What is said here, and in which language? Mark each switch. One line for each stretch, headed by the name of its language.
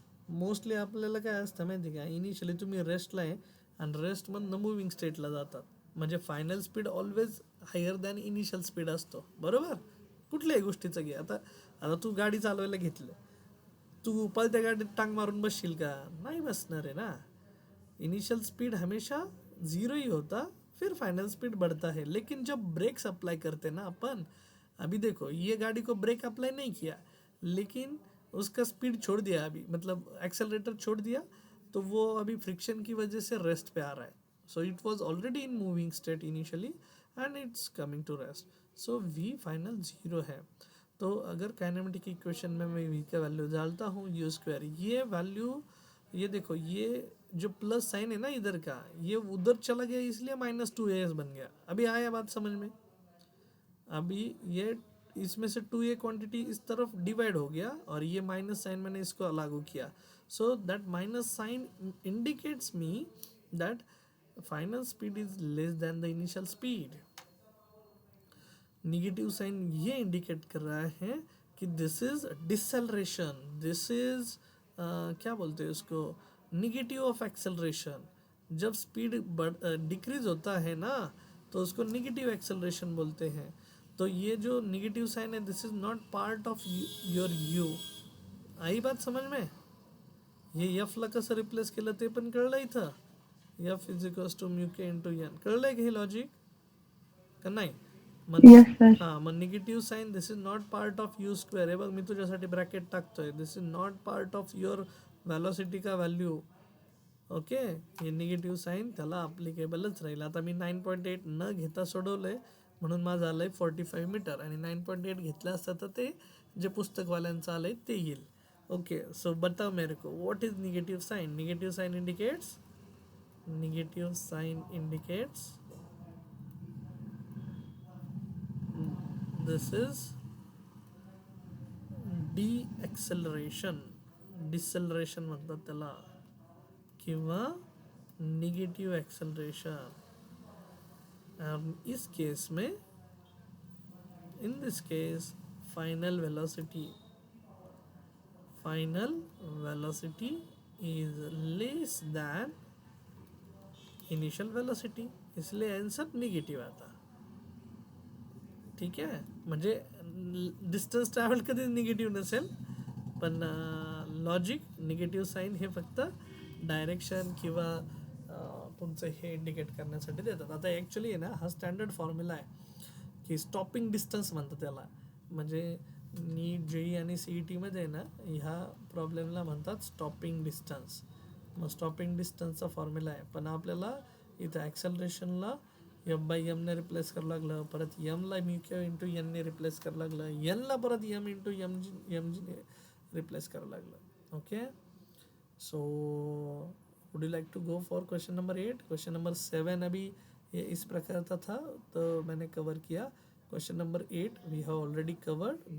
Marathi: Mostly आपल्याला काय असतं माहिती का, इनिशियली तुम्ही रेस्टला आहे आणि रेस्टमधनं मुव्हिंग स्टेटला जातात, म्हणजे final speed always higher than initial speed असतो. बरोबर, कुठल्याही गोष्टीचं घे, आता आता तू गाडी चालवायला घेतलं, तू पळत्या गाडीत टांग मारून बसशील का, नहीं बसणार है ना.
Hindi: इनिशियल स्पीड हमेशा ज़ीरो ही होता, फिर फाइनल स्पीड बढ़ता है. लेकिन जब ब्रेक्स अप्लाई करते ना अपन, अभी देखो ये गाड़ी को ब्रेक अप्लाई नहीं किया, लेकिन उसका स्पीड छोड़ दिया, अभी मतलब एक्सेलरेटर छोड़ दिया, तो वो अभी फ्रिक्शन की वजह से रेस्ट पे आ रहा है.
English: So it was already in moving state initially and it's coming to rest.
Hindi: So v final 0 है. तो अगर काइनेमेटिक इक्वेशन में मैं v का वैल्यू डालता हूँ u स्क्वायर, ये वैल्यू, ये देखो ये जो प्लस साइन है ना इधर का, ये उधर चला गया इसलिए -2as बन गया. अभी आया बात समझ में? अभी ये इसमें से 2a क्वांटिटी इस तरफ डिवाइड हो गया और ये माइनस साइन मैंने इसको लागू किया.
English: So that minus sign indicates me that final speed is less than the initial speed.
Hindi: Negative sign ये इंडिकेट कर रहा है कि
English: this is deceleration,
Hindi: this is क्या बोलते हैं उसको, निगेटिव ऑफ एक्सेलरेशन. जब स्पीड डिक्रीज होता है ना तो उसको निगेटिव एक्सेलरेशन बोलते हैं. तो ये जो निगेटिव साइन है
English: This is not part of your you.
Hindi: आई बात समझ में?
Marathi: हे एफला कसं रिप्लेस केलं ते पण कळलं इथं.
English: F is equals to mu K into N.
Marathi: कळलंय का हे लॉजिक का नाही?
English: Yes, sir.
Marathi: हां, मग negative sine this is not part of you square. हे बघ मी तुझ्यासाठी ब्रॅकेट टाकतोय.
English: this is not part of your velocity
Marathi: का व्हॅल्यू. ओके, हे निगेटिव्ह साईन त्याला अप्लिकेबलच राहील. आता मी 9.8 न घेता सोडवलंय म्हणून माझं आलंय 45 मीटर आणि 9.8 घेतलं असतं तर ते जे पुस्तकवाल्यांचं आलंय ते येईल.
English: okay,
Hindi: सो बताओ मेरे को
English: What is negative sign. Negative sign indicates, negative sign indicates this is deceleration,
Marathi: deceleration म्हणतात त्याला, किंवा निगेटिव एक्सेलरेशन.
Hindi: इस केस में,
English: In this case final velocity is less than initial velocity, इसलिए answer negative आता.
Marathi: ठीक आहे, म्हणजे डिस्टन्स ट्रॅव्हल कधीच निगेटिव्ह नसेल, पण लॉजिक निगेटिव्ह साईन हे फक्त डायरेक्शन किंवा तुमचं हे इंडिकेट करण्यासाठी देतात. आता ॲक्च्युली आहे ना, हा स्टँडर्ड फॉर्म्युला आहे की स्टॉपिंग डिस्टन्स म्हणतात त्याला. म्हणजे नीट जेई आणि सी ई टीमध्ये ना ह्या प्रॉब्लेमला म्हणतात स्टॉपिंग डिस्टन्स. मग स्टॉपिंग डिस्टन्सचा फॉर्म्युला आहे, पण आपल्याला इथं ॲक्सेलरेशनला एफ बाय एमने रिप्लेस करावं लागलं, परत एमला म्यू क्यू इंटू एनने रिप्लेस करावं लागलं, एनला परत एम इंटू एमजीने रिप्लेस करावं लागलं.
English: Okay, so would you like to go for question number 8.
Hindi: Question number 7 अभी ये इस प्रकार का था तो मैंने कवर किया.
English: Question number 8 we have already covered.